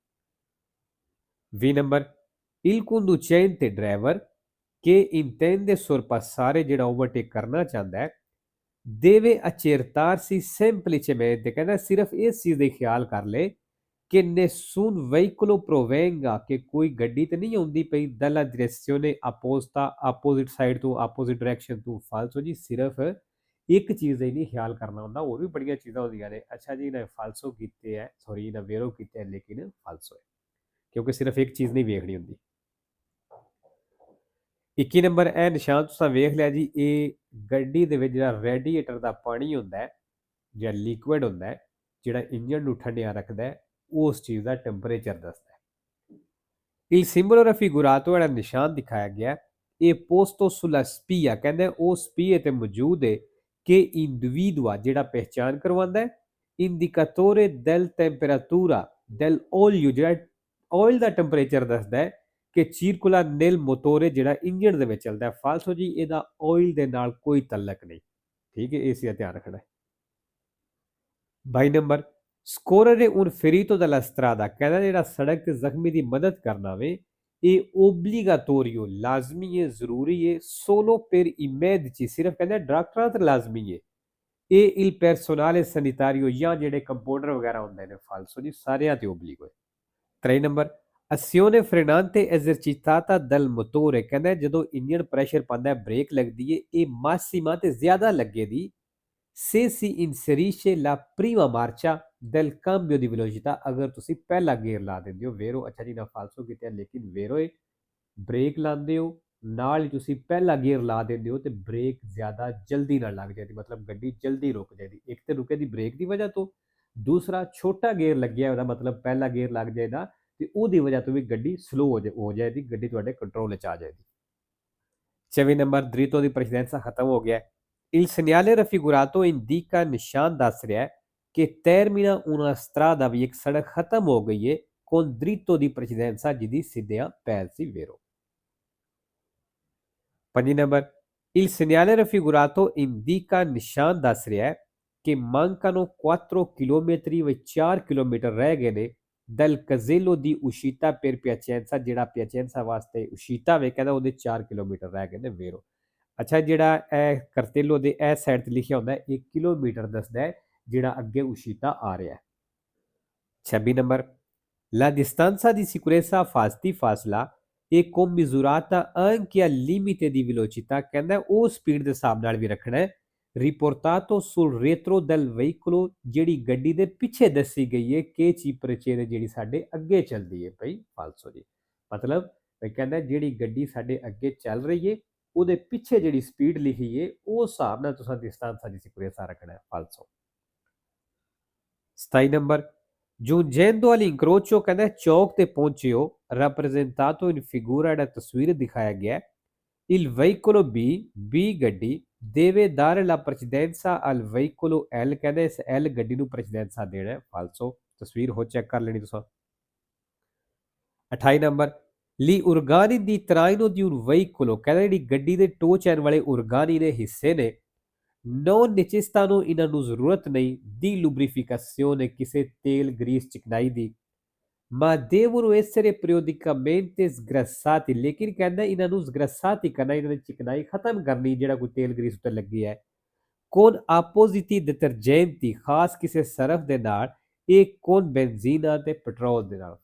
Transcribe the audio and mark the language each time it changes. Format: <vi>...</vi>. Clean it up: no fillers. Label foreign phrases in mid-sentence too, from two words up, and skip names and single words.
<pa>20 ਨੰਬਰ</pa> <it>il conducente driver che intende sorpassare</it> <pa>ਜਿਹੜਾ ਓਵਰਟੇਕ ਕਰਨਾ ਚਾਹੁੰਦਾ ਹੈ</pa> <it>deve accertarsi semplicemente</it> <pa>ਕਹਿੰਦਾ ਸਿਰਫ ਇਸ ਚੀਜ਼ ਦਾ ਖਿਆਲ ਕਰ ਲੈ ਕਿ</pa> <it>nessun veicolo provenga</it> <pa>ਕਿ ਕੋਈ ਗੱਡੀ ਤੇ ਨਹੀਂ ਆਉਂਦੀ ਪਈ</pa> <it>dalla direzione opposta</it> <pa>ਆਪੋਜ਼ਿਟ ਸਾਈਡ ਤੋਂ ਆਪੋਜ਼ਿਟ ਡਾਇਰੈਕਸ਼ਨ ਤੋਂ ਫਾਲਸੋ ਜੀ ਸਿਰਫ ਇੱਕ ਚੀਜ਼ ਦਾ ਹੀ ਨਹੀਂ ਖਿਆਲ ਕਰਨਾ ਹੁੰਦਾ ਹੋਰ ਵੀ ਬੜੀਆਂ ਚੀਜ਼ਾਂ ਹੁੰਦੀਆਂ ਨੇ। ਅੱਛਾ ਜੀ ਇਹਨਾਂ ਫਾਲਸੋ ਕੀਤੇ ਹੈ ਸੌਰੀ ਇਹਨਾਂ ਵੇਰੋ ਕੀਤੇ ਹੈ ਲੇਕਿਨ ਫਾਲਸੋ ਹੈ ਕਿਉਂਕਿ ਸਿਰਫ ਇੱਕ ਚੀਜ਼ ਨਹੀਂ ਵੇਖਣੀ ਹੁੰਦੀ। 21 ਨੰਬਰ ਇਹ ਨਿਸ਼ਾਨ ਤੁਸੀਂ ਵੇਖ ਲਿਆ ਜੀ ਇਹ ਗੱਡੀ ਦੇ ਵਿੱਚ ਜਿਹੜਾ ਰੈਡੀਏਟਰ ਦਾ ਪਾਣੀ ਹੁੰਦਾ ਹੈ ਜਾਂ ਲਿਕੁਇਡ ਹੁੰਦਾ ਹੈ ਜਿਹੜਾ ਇੰਜਨ ਨੂੰ ਠੰਡਿਆ ਰੱਖਦਾ ਹੈ ਉਸ ਚੀਜ਼ ਦਾ ਟੈਂਪਰੇਚਰ ਦੱਸਦਾ ਹੈ।</pa> <it>il simbolo raffigurato</it> <pa>ਜਿਹੜਾ ਨਿਸ਼ਾਨ ਦਿਖਾਇਆ ਗਿਆ ਇਹ</pa> <it>posto sulla spia</it> <pa>ਕਹਿੰਦੇ ਉਹ ਸਪੀਏ ਤੇ ਮੌਜੂਦ ਹੈ ਕਿ individua ਜਿਹੜਾ ਪਹਿਚਾਨ ਕਰਵਾਉਂਦਾ ਹੈ</pa> <it>indicatore del temperatura del olio</it> <pa>ਜਿਹੜਾ ਆਇਲ ਦਾ ਟੈਂਪਰੇਚਰ ਦੱਸਦਾ ਹੈ ਕਿ ਚੀਰਕੁਲਾ ਨੇਲ ਮੋਟੋਰੇ ਜਿਹੜਾ ਇੰਜਣ ਦੇ ਵਿੱਚ ਚੱਲਦਾ ਹੈ ਫਾਲਸੋ ਜੀ ਇਹਦਾ ਆਇਲ ਦੇ ਨਾਲ ਕੋਈ ਤਲਕ ਨਹੀਂ। ਠੀਕ ਹੈ ਇਸ ਦਾ ਧਿਆਨ ਰੱਖਣਾ ਹੈ। 22 ਨੰਬਰ ਸਕੋਰਰ</pa> <it>un ferito dalla strada</it> <pa>ਕਹਿੰਦਾ ਜਿਹੜਾ ਸੜਕ ਤੇ ਜ਼ਖਮੀ ਦੀ ਮਦਦ ਕਰਨਾ ਵੇ ਇਹ ਓਬਲੀਗਾਟੋਰੀਓ ਲਾਜ਼ਮੀ ਹੈ ਜ਼ਰੂਰੀ ਹੈ</pa> <it>solo per i medici</it> <pa>ਸਿਰਫ ਕਹਿੰਦਾ ਡਾਕਟਰਾਂ ਤੇ ਲਾਜ਼ਮੀ ਹੈ ਇਹ</pa> <it>il personale sanitario</it> <pa>ਜਾਂ ਜਿਹੜੇ ਕੰਪਾਊਂਡਰ ਵਗੈਰਾ ਹੁੰਦੇ ਨੇ ਫਾਲਸੋ ਜੀ ਸਾਰਿਆਂ ਤੇ ਓਬਲੀਗੋ ਹੈ 3 ਨੰਬਰ</pa> <it>azione frenante esercitata dal motore</it> <pa>ਕਹਿੰਦਾ ਜਦੋਂ ਇੰਜਨ ਪ੍ਰੈਸ਼ਰ ਪਾਉਂਦਾ ਹੈ ਬ੍ਰੇਕ ਲੱਗਦੀ ਹੈ ਇਹ ਮਾਸੀਮਾ ਤੇ ਜ਼ਿਆਦਾ ਲੱਗੇ ਦੀ</pa> <it>se si inserisce la prima marcia del cambio di velocità</it> <pa>ਅਗਰ ਤੁਸੀਂ ਪਹਿਲਾ ਗੇਅਰ ਲਾ ਦਿੰਦੇ ਹੋ ਵੇਰੋ ਅੱਛਾ ਜੀ ਨਾ ਫਾਲਸੋ ਕੀਤਾ ਲੇਕਿਨ ਵੇਰੋ ਹੈ ਬ੍ਰੇਕ ਲਾਉਂਦੇ ਹੋ ਨਾਲ ਹੀ ਤੁਸੀਂ ਪਹਿਲਾ ਗੇਅਰ ਲਾ ਦਿੰਦੇ ਹੋ ਤੇ ਬ੍ਰੇਕ ਜ਼ਿਆਦਾ ਜਲਦੀ ਨਾਲ ਲੱਗ ਜਾਂਦੀ ਮਤਲਬ ਗੱਡੀ ਜਲਦੀ ਰੁਕ ਜਾਂਦੀ ਇੱਕ ਤੇ ਰੁਕੇ ਦੀ ਬ੍ਰੇਕ ਦੀ ਵਜ੍ਹਾ ਤੋਂ ਦੂਸਰਾ ਛੋਟਾ ਗੇਅਰ ਲੱਗਿਆ ਉਹਦਾ ਮਤਲਬ ਪਹਿਲਾ ਗੇਅਰ ਲੱਗ ਜਾਏਗਾ ਤੇ ਉਹਦੀ ਵਜ੍ਹਾ ਤੋਂ ਵੀ ਗੱਡੀ ਸਲੋ ਹੋ ਜਾਏਗੀ ਗੱਡੀ ਤੁਹਾਡੇ ਕੰਟਰੋਲ ਵਿੱਚ ਆ ਜਾਏਗੀ 24 ਨੰਬਰ ਦ੍ਰਿਤੋ ਦੀ ਪ੍ਰੈਸੀਡੈਂਸਾ ਖਤਮ ਹੋ ਗਿਆ</pa> <it>Il segnale raffigurato indica</it> <pa>ਨਿਸ਼ਾਨ ਦੱਸ ਰਿਹਾ ਹੈ ਕਿ</pa> <it>termina una strada</it> <pa>ਵੀ ਇੱਕ ਸੜਕ ਖਤਮ ਹੋ ਗਈ ਹੈ</pa> <it>con dritto di precedenza</it> <pa>ਜਿਹਦੀ ਸਿੱਧਿਆਂ ਪਹਿਲ ਸੀ ਵੇਰੋ 5 ਨੰਬਰ</pa> <it>Il segnale raffigurato indica</it> <pa>ਨਿਸ਼ਾਨ ਦੱਸ ਰਿਹਾ ਹੈ ਕਿ</pa> <it>mancano 4 chilometri</it> <pa>ਵਿੱਚ 4 ਕਿਲੋਮੀਟਰ ਰਹਿ ਗਏ ਨੇ</pa> <it>dal casello di uscita per Piacenza</it> <pa>ਜਿਹੜਾ ਪਿਆਚੈਂਸਾ ਵਾਸਤੇ ਉਸ਼ੀਤਾ ਵੇ ਕਹਿੰਦਾ ਉਹਦੇ 4 ਕਿਲੋਮੀਟਰ ਰਹਿ ਗਏ ਨੇ ਵੇਰੋ ਅੱਛਾ ਜਿਹੜਾ ਇਹ ਕਰਤੇਲੋ ਦੇ ਇਹ ਸਾਈਡ ਤੇ ਲਿਖਿਆ ਹੁੰਦਾ ਹੈ 1 ਕਿਲੋਮੀਟਰ ਦੱਸਦਾ ਹੈ ਜਿਹੜਾ ਅੱਗੇ ਉਸ਼ੀਤਾ ਆ ਰਿਹਾ ਹੈ 26 ਨੰਬਰ</pa> <it>La distanza di sicurezza</it> <pa>ਫਾਸਲਾ ਇਹ ਕੋ ਮਿਜ਼ੂਰਾਤਾ</pa> <it>anche al limite di velocità</it> <pa>ਕਹਿੰਦਾ ਉਹ ਸਪੀਡ ਦੇ ਹਿਸਾਬ ਨਾਲ ਵੀ ਰੱਖਣਾ ਹੈ</pa> <it>riportato sul retro del veicolo</it> <pa>ਜਿਹੜੀ ਗੱਡੀ ਦੇ ਪਿੱਛੇ ਦੱਸੀ ਗਈ ਹੈ ਕਿ ਚੀ ਪ੍ਰਚੇਰੇ ਜਿਹੜੀ ਸਾਡੇ ਅੱਗੇ ਚੱਲਦੀ ਹੈ ਭਾਈ ਫਾਲਸੋ ਜੀ ਮਤਲਬ ਕਹਿੰਦਾ ਜਿਹੜੀ ਗੱਡੀ ਸਾਡੇ ਅੱਗੇ ਚੱਲ ਰਹੀ ਹੈ ਉਹਦੇ ਪਿੱਛੇ ਜਿਹੜੀ ਸਪੀਡ ਲਿਖੀ ਹੈ ਉਹ ਹਿਸਾਬ ਨਾਲ ਤੁਸੀਂ</pa> <it>distanza di sicurezza</it> <pa>ਰੱਖਣਾ ਹੈ ਫਾਲਸੋ 27 ਨੰਬਰ</pa> <it>giungendo all'incrocio</it> <pa>ਕਹਿੰਦਾ ਚੌਕ ਤੇ ਪਹੁੰਚਿਓ</pa> <it>rappresentato in figura da</it> <pa>ਤਸਵੀਰ ਦਿਖਾਇਆ ਗਿਆ</pa> <it>il veicolo B</it> <pa>ਗੱਡੀ</pa> <it>deve dare la precedenza al veicolo L</it> <pa>ਕਹਿੰਦਾ ਇਸ L ਗੱਡੀ ਨੂੰ ਪ੍ਰੈਸੀਡੈਂਸਾ ਦੇਣਾ ਹੈ ਫਾਲਸੋ ਤਸਵੀਰ ਹੋ ਚੈੱਕ ਕਰ ਲੈਣੀ ਤੁਸੀਂ 28 ਨੰਬਰ</pa> <it>Gli organi di traino di un veicolo</it> <pa>ਕਹਿੰਦਾ ਜਿਹੜੀ ਗੱਡੀ ਦੇ ਟੋ ਚੈਨ ਵਾਲੇ ਉਰਗਾਨੀ ਦੇ ਹਿੱਸੇ ਨੇ</pa> <it>non necessitano</it> <pa>ਇਹਨਾਂ ਨੂੰ ਜ਼ਰੂਰਤ ਨਹੀਂ</pa> <it>di lubrificazione</it> <pa>ਕਿਸੇ ਤੇਲ ਗਰੀਸ ਚਿਕਨਾਈ ਦੀ</pa> <it>ma devono essere periodicamente sgrassati</it> <pa>ਲੇਕਿਨ ਕਹਿੰਦਾ ਇਹਨਾਂ ਨੂੰ sgrassati ਕਰਨਾ ਇਹਨਾਂ ਦੀ ਚਿਕਨਾਈ ਖਤਮ ਕਰਨੀ ਜਿਹੜਾ ਕੋਈ ਤੇਲ ਗਰੀਸ ਉੱਤੇ ਲੱਗੀ ਹੈ</pa> <it>con appositi detergenti</it> <pa>ਖਾਸ ਕਿਸੇ ਸਰਫ ਦੇ ਨਾਲ ਇਹ con ਬੈਂਜ਼ੀਨ ਅਤੇ ਪੈਟਰੋਲ ਦੇ ਨਾਲ</pa>